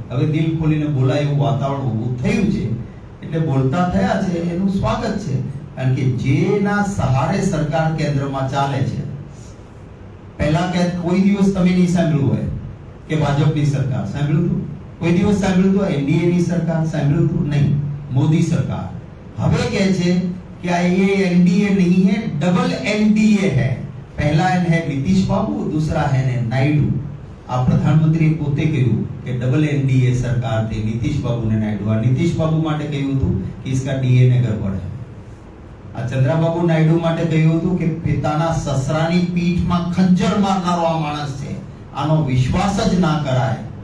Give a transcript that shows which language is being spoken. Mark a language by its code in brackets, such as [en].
[gu] હવે દિલ ખોલીને બોલાય એવું વાતાવરણ ઊભું થયું છે એટલે બોલતા થયા છે, એનું સ્વાગત છે. કારણ કે જેના સહારે સરકાર કેન્દ્રમાં ચાલે છે, પહેલા કે કોઈ દિવસ તમે નહીં સાંભળ્યું હોય કે ભાજપની સરકાર, સાંભળ્યું હતું? કોઈ દિવસ સાંભળ્યું હતું એનડીએ ની સરકાર? સાંભળ્યું હતું? નહીં. મોદી સરકાર હવે કહે છે [hi] कि ये एनडीए नहीं है, डबल एनडीए है. पहला एन है नीतीश बाबू, दूसरा है नायडू. [gu] આ પ્રધાનમંત્રીએ પોતે કહ્યું કે ડબલ એનડીએ સરકાર થી નીતિશ બાબુ ને નાયડુ. આ નીતિશ બાબુ માટે કહ્યું હતું કે [hi] इसका डीएनए गड़बड़ है. [gu] આ ચંદ્રબાબુ નાયડુ માટે કહ્યું હતું કે પિતાના સસરાની પીઠમાં ખંજર મારનારો આ માણસ છે, આનો વિશ્વાસ જ ના કરાય.